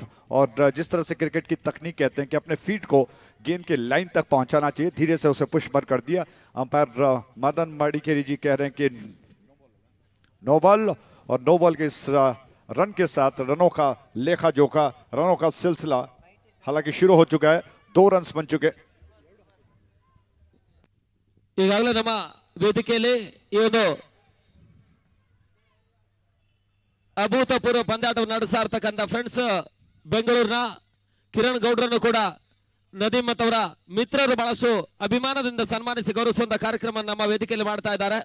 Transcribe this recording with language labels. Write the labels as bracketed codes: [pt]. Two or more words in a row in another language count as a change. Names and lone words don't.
[hi] और जिस तरह से क्रिकेट की तकनीक कहते हैं कि अपने फीट को गेंद के लाइन तक पहुंचाना चाहिए, धीरे से उसे पुश बर कर दिया। अंपायर मदन मडिकेरी जी कह रहे हैं कि [en] no ball, [hi] और [en] no ball [hi] के इस रन के साथ रनों का लेखा जोखा, रनों का सिलसिला हालांकि शुरू हो चुका है। 2 रन्स बन चुके। [kn] ಈಗಾಗಲೇ ನಮ್ಮ ವೇದಿಕೆಯಲ್ಲಿ ಈ ಒಂದು ಅಭೂತಪೂರ್ವ ಪಂದ್ಯಾಟವನ್ನು ನಡೆಸ್ತಾ ಇರತಕ್ಕಂಥ ಫ್ರೆಂಡ್ಸ್ ಬೆಂಗಳೂರಿನ ಕಿರಣ್ ಗೌಡ್ರನ್ನು ಕೂಡ ನದೀಮ್ ಅವರ ಮಿತ್ರರು ಬಹಳಷ್ಟು ಅಭಿಮಾನದಿಂದ ಸನ್ಮಾನಿಸಿ ಗೌರವಿಸುವಂತ ಕಾರ್ಯಕ್ರಮ ನಮ್ಮ ವೇದಿಕೆಯಲ್ಲಿ ಮಾಡ್ತಾ ಇದ್ದಾರೆ.